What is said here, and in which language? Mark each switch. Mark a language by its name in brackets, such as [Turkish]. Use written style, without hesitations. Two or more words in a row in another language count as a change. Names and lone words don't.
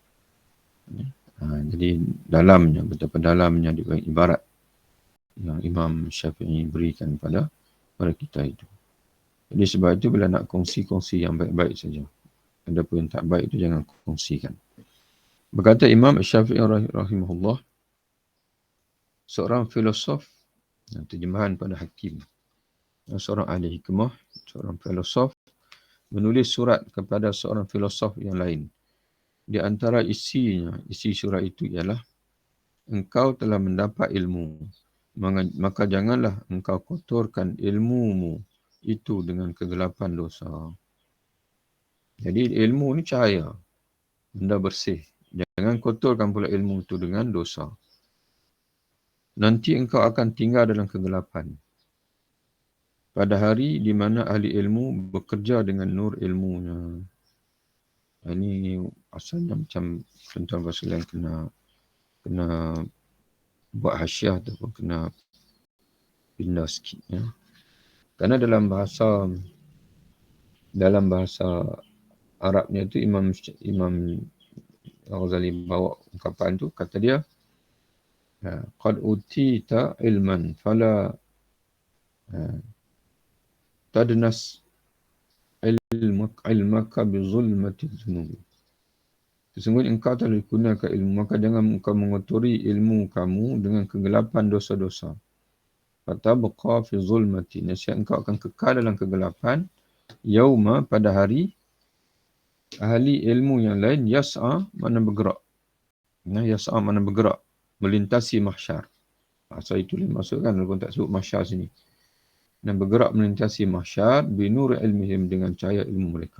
[Malay] Jadi dalamnya, betapa dalamnya ibarat yang Imam Syafi'i berikan pada kita itu. Jadi sebab itu bila nak kongsi yang baik-baik saja. Adapun yang tak baik itu jangan kongsikan. Berkata Imam Syafi'i rahimahullah, seorang filosof, terjemahan pada Hakim, seorang ahli hikmah, seorang filosof, menulis surat kepada seorang filosof yang lain. Di antara isi surat itu ialah, engkau telah mendapat ilmu, maka janganlah engkau kotorkan ilmumu itu dengan kegelapan dosa. Jadi ilmu ni cahaya, benda bersih. Jangan kotorkan pula ilmu itu dengan dosa. Nanti engkau akan tinggal dalam kegelapan. Pada hari di mana ahli ilmu bekerja dengan nur ilmunya. Ini asalnya macam tuan-tuan bahasa lain kena buat hasyiah ataupun kena pindah sikit. Kerana dalam bahasa Arabnya itu Imam Al-Ghazali bawa ungkapan tu, kata dia, [Arabic] قد أوتيت علما فلا تدنس علمك بظلمة الذنوب. [Malay] Sesungguhnya engkau telah dikurniakan ilmu, maka jangan engkau mengotori ilmu kamu dengan kegelapan dosa-dosa. [Arabic] فتبقى في ظلمة, [Malay] nasihat engkau akan kekal dalam kegelapan. Yauma, pada hari, ahli ilmu yang lain, yas'a, mana bergerak. Yas'a mana bergerak, melintasi mahsyar. Asal itu dimaksudkan, walaupun tak sebut mahsyar sini. Dan bergerak melintasi mahsyar [Arabic] بنور علمهم, [Malay] dengan cahaya ilmu mereka.